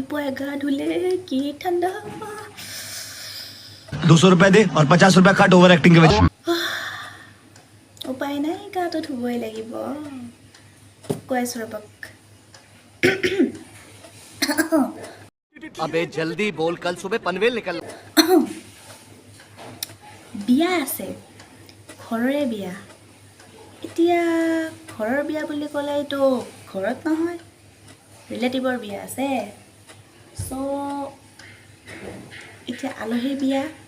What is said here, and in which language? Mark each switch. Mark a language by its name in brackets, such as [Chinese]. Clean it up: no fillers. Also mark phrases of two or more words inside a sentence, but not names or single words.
[Hindi] गा धुले की ठंडा 200 रुपए दे और 50 रुपए काट ओवर एक्टिंग के वजह [Assamese] उपाय নাই গাটো ধুবই লাগিব কৈছো ৰবক [Hindi] अबे जल्दी बोल कल सुबह पनवेल निकल [Assamese] বিয়া আছে ঘৰৰে বিয়া এতিয়া ঘৰৰ বিয়া বুলি ক'লে এইটো ঘৰত নহয় ৰিলেটিভৰ বিয়া আছে সো এতিয়া আলহীৰ বিয়া